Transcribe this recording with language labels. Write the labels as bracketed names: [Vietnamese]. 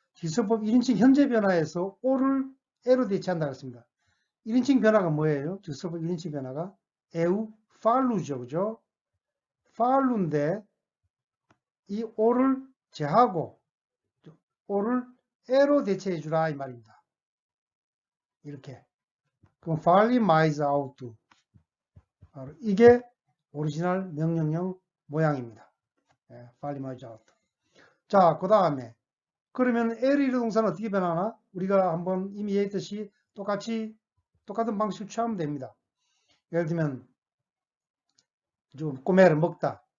[Korean] 직설법 1인칭 현재 변화에서 o를 e로 대체한다고 했습니다. 1인칭 변화가 뭐예요? 직설법 1인칭 변화가 [Portuguese] eu fallu [Korean] 죠. 그죠? fallu인데 이 o를 제하고 o를 e로 대체해 주라 이 말입니다. 이렇게. [Portuguese] 그럼 fale mais alto. [Korean] 이게 오리지널 명령형 모양입니다. [Portuguese] fale mais alto. [Korean] 자, 그 다음에 그러면 L의 동사는 어떻게 변하나? 우리가 한번 이미 얘기했듯이 똑같은 방식을 취하면 됩니다. 예를 들면 좀 꼬매를 먹다.